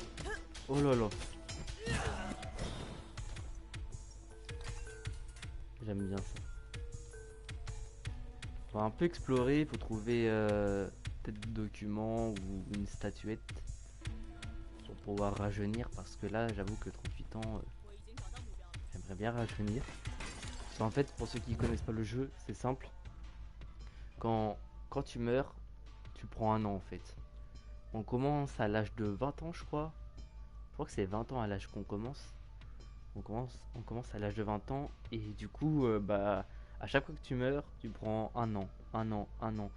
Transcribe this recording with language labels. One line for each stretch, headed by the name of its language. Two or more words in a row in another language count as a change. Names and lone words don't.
French: Oh là là. J'aime bien ça. Faut un peu explorer, faut trouver peut-être des documents ou une statuette pour pouvoir rajeunir parce que là j'avoue que 38 ans,
Chinese: 我已经找到目标了。
French: j'aimerais bien rajeunir. En fait, pour ceux qui connaissent pas le jeu, c'est simple. Quand tu meurs, tu prends un an en fait. On commence à l'âge de 20 ans, je crois. Je crois que c'est 20 ans à l'âge qu'on commence. On commence à l'âge de 20 ans et du coup, bah, à chaque fois que tu meurs, tu prends un an, un an, un an.